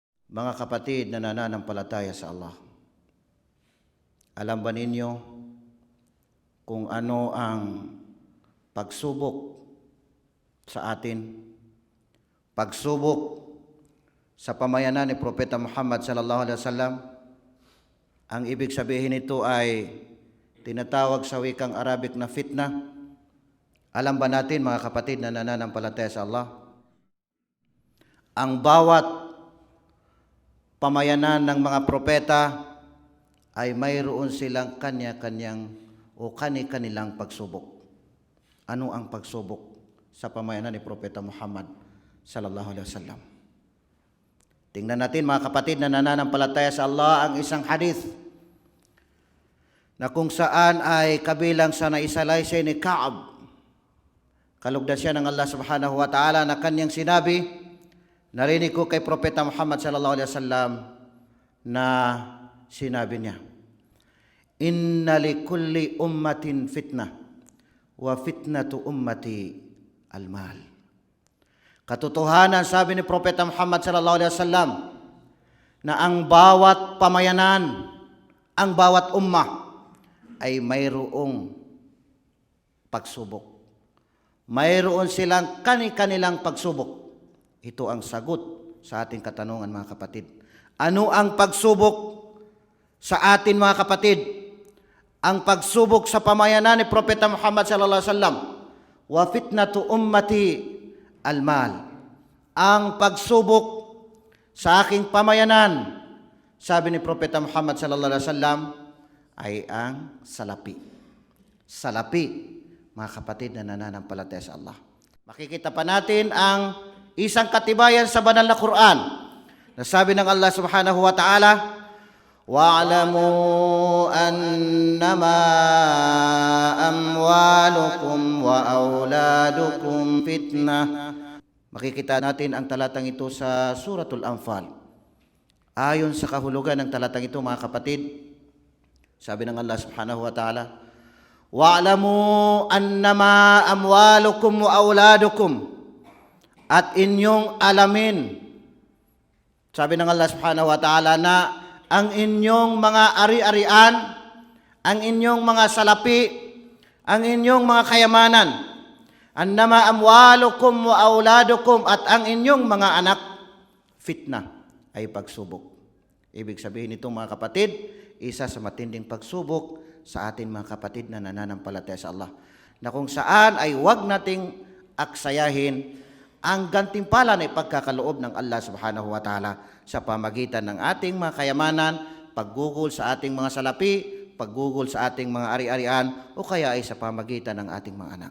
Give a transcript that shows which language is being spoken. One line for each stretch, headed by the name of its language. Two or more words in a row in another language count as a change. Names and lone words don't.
Filipino: Mga kapatid na nananampalataya sa Allah, alam ba ninyo kung ano ang pagsubok sa atin? Pagsubok sa pamayanan ni Propeta Muhammad
Arabic: صلى الله عليه وسلم,
Filipino: ang ibig sabihin nito ay tinatawag sa wikang Arabic na fitna. Alam ba natin mga kapatid na nananampalataya sa Allah, ang bawat pamayanan ng mga propeta ay mayroon silang kanya-kanyang o kani-kanilang pagsubok. Ano ang pagsubok sa pamayanan ni Propeta Muhammad
Arabic: صلى الله عليه وسلم?
Filipino: Tingnan natin mga kapatid na nananampalataya sa Allah ang isang hadith na kung saan ay kabilang sa naisalaysay ni Ka'ab. Kalugdan siya ng Allah
Arabic: سبحانه وتعالى
Filipino: na kanyang sinabi, narinig ko kay Propeta Muhammad
Arabic: صلى الله عليه وسلم
Filipino: na sinabi niya,
Arabic: إن لكل أمة فتنة وفتنة أمتي المال.
Filipino: Katotohanan, sabi ni Propeta Muhammad
Arabic: صلى الله عليه وسلم,
Filipino: na ang bawat pamayanan, ang bawat ummah ay mayroong pagsubok. Mayroon silang kani-kanilang pagsubok. Ito ang sagot sa ating katanungan mga kapatid. Ano ang pagsubok sa atin mga kapatid? Ang pagsubok sa pamayanan ni Propeta Muhammad
Arabic: صلى الله عليه وسلم, وفتنة أمتي المال.
Filipino: Ang pagsubok sa aking pamayanan, sabi ni Propeta Muhammad
Arabic: صلى الله عليه وسلم,
Filipino: ay ang salapi. Salapi, mga kapatid na nananampalataya sa Allah. Makikita pa natin ang isang katibayan sa banal na Quran. Nasabi ng
Arabic: Allah سبحانه وتعالى واعلموا أنما أموالكم وأولادكم فتنة.
Filipino: Makikita natin ang talatang ito sa Suratul Anfal. Ayon sa kahulugan ng talatang ito mga kapatid, sabi ng Allah
Arabic: سبحانه و تعالى واعلموا أنما أموالكم وأولادكم,
Filipino: at inyong alamin, sabi ng Allah
Arabic: سبحانه وتعالى,
Filipino: na ang inyong mga ari-arian, ang inyong mga salapi, ang inyong mga kayamanan,
Arabic: أنما أموالكم وأولادكم,
Filipino: at ang inyong mga anak, fitna, ay pagsubok. Ibig sabihin nito mga kapatid, isa sa matinding pagsubok sa atin mga kapatid na nananampalataya sa Allah, na kung saan ay huwag nating aksayahin ang gantimpala na ipagkakaloob ng Allah
Arabic: سبحانه وتعالى
Filipino: sa pamagitan ng ating mga kayamanan, paggugol sa ating mga salapi, paggugol sa ating mga ari-arian, o kaya ay sa pamagitan ng ating mga anak.